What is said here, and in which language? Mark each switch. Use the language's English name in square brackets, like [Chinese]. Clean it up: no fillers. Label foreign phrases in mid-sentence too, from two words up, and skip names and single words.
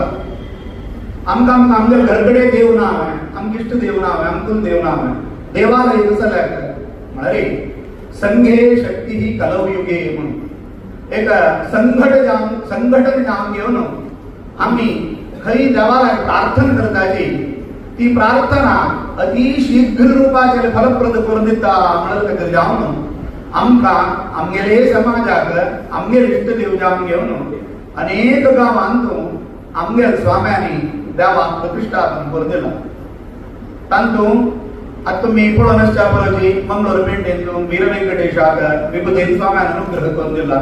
[Konkani] आमकां आमगेर घरकडेन देव ना हांवें आमकां इश्ट देव ना हांवें आमकां देव ना हांवें देवालय कसल्याक म्हळ्यार संघे शक्ती ही कलयुगे म्हणून एक संघटन जावन घेवन आमी खरी देवालय प्रार्थना करताची ती प्रार्थना अति शीघ्र रूपाचेर फलप्रद करून दिता म्हणून जावन आमकां आमगेले समाजाक आमगेर इश्ट देव जावन घेवन अनेक गांवांत आमगेर स्वाम्यांनी देवाक प्रतिष्ठापन करून दिला। तातूंत आतां तुमी पळोवन आसच्या पळोवची मंगळूर पेंडेंतून वीर वेंकटेशाक विभुतेन स्वाम्यान अनुग्रह करून दिला।